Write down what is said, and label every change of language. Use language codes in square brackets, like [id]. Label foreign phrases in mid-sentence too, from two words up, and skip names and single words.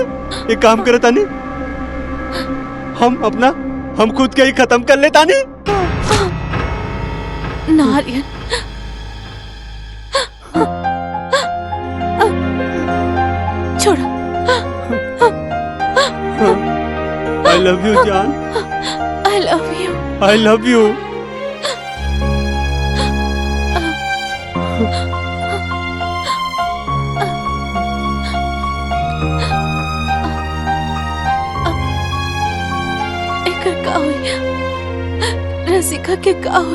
[bho] एक काम करे तानी, हम खुद के ही खत्म कर ले तानी। नारियन, छोड़ो। [en] I love you जान। I love you. I love you. [bho] एकर का हुई? रसिका के का हुई?